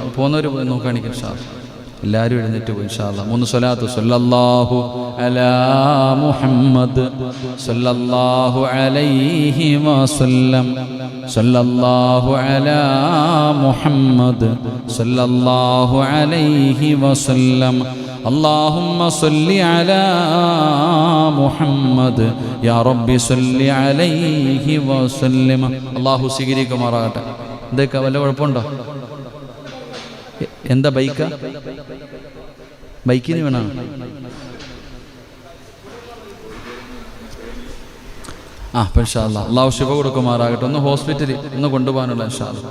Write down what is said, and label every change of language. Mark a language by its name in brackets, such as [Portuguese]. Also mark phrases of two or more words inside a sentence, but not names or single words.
[Malayalam] പോകുന്നവർ നോക്കുകയാണെങ്കിൽ [Arabic] إن شاء الله [Malayalam] എല്ലാവരും എഴുന്നേറ്റ് പോയി. [Arabic] إن شاء الله 3 صلوات. صلى الله على محمد صلى الله عليه وسلم، صلى الله على محمد صلى الله عليه وسلم, اللهم صل على محمد يا رب صل عليه وسلم. [Malayalam] അല്ലാഹു സ്വീകരിക്കുമാറാകട്ടെ. എന്തൊക്കെ വല്ല കുഴപ്പമുണ്ടോ? എന്താ ബൈക്കിന് വേണം? [Arabic] إن شاء الله [Malayalam] അള്ളാഹു ശിഫ കൊടുക്കുമാറാകട്ടെ. ഒന്ന് ഹോസ്പിറ്റലിൽ ഒന്ന് കൊണ്ടുപോകാനുള്ള [Arabic] إن شاء الله.